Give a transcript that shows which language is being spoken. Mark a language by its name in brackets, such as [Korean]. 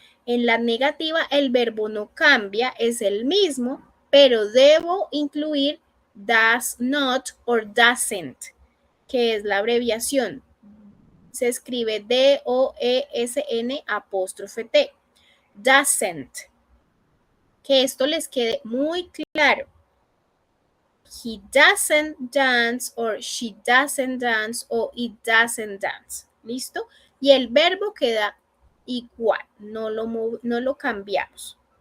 [Spanish] En la negativa, el verbo no cambia, es el mismo, pero debo incluir [English] does not or doesn't, [Spanish] que es la abreviación. Se escribe D-O-E-S-N apóstrofe T. Doesn't. Que esto les quede muy claro. [English] He doesn't dance or she doesn't dance or it doesn't dance. [Spanish] ¿Listo? Y el verbo queda igual, no lo cambiamos.